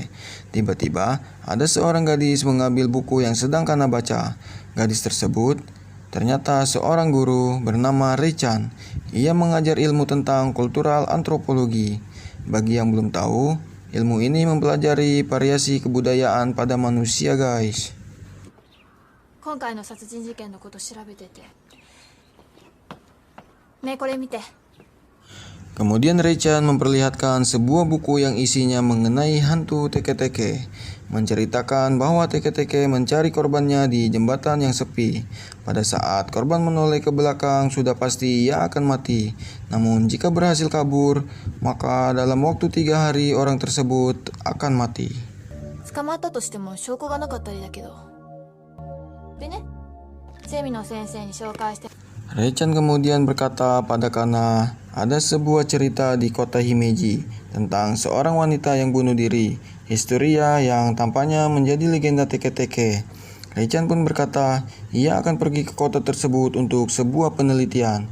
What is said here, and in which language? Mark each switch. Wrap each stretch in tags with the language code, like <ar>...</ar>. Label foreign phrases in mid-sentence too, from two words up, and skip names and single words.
<id>Tiba-tiba, ada seorang gadis mengambil buku yang sedang Kana baca. Gadis tersebut ternyata seorang guru bernama Reichan. Ia mengajar ilmu tentang kultural antropologi. Bagi yang belum tahu, ilmu ini mempelajari variasi kebudayaan pada manusia, guys.</id> <ja>今回の殺人事件のこと調べてて。ねえこれ見て。</ja> <id>Kemudian Reichan memperlihatkan sebuah buku yang isinya mengenai hantu teke-teke, menceritakan bahwa teke-teke mencari korbannya di jembatan yang sepi. Pada saat korban menoleh ke belakang, sudah pasti ia akan mati. Namun jika berhasil kabur, maka dalam waktu 3 hari orang tersebut akan mati.</id> <ja>捕まったとしても証拠がなかったりだけど。でね、ゼミの先生に紹介して。</ja> <id>Reichan kemudian berkata pada Kana, ada sebuah cerita di kota Himeji tentang seorang wanita yang bunuh diri, Historia yang tampaknya menjadi legenda teke-teke. Reichan pun berkata, ia akan pergi ke kota tersebut untuk sebuah penelitian.</id>